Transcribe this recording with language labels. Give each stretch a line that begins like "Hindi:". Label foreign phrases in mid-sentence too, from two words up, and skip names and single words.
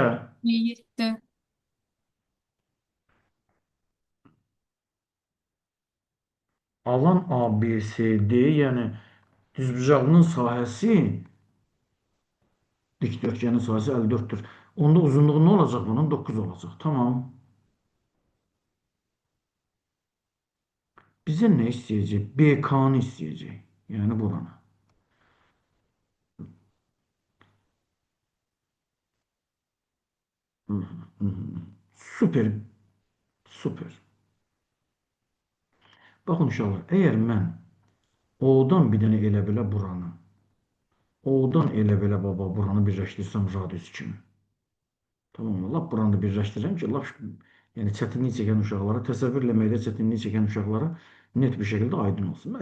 Turkish: Yedi.
Azerbaijani: alan ABCD yəni düzbucağının sahəsi dikdörtgenin sahəsi 54'tür.
Turkish: Onda uzunluğu ne olacak bunun? 9 olacak. Tamam. Bize ne isteyecek? BK'nı isteyecek. Yani buranı. Hı hı hı. Süper. Süper.
Azerbaijani: Baxın uşaqlar, əgər mən O'dan bir dənə elə belə buranı, O'dan elə belə baba buranı birləşdirsəm radius kimi.
Turkish: Tamam mı?
Azerbaijani: Lap buranı da birləşdirirəm ki, lap yəni çətinlik çəkən uşaqlara, təsəvvür eləməkdə çətinlik çəkən uşaqlara net bir şəkildə aydın olsun.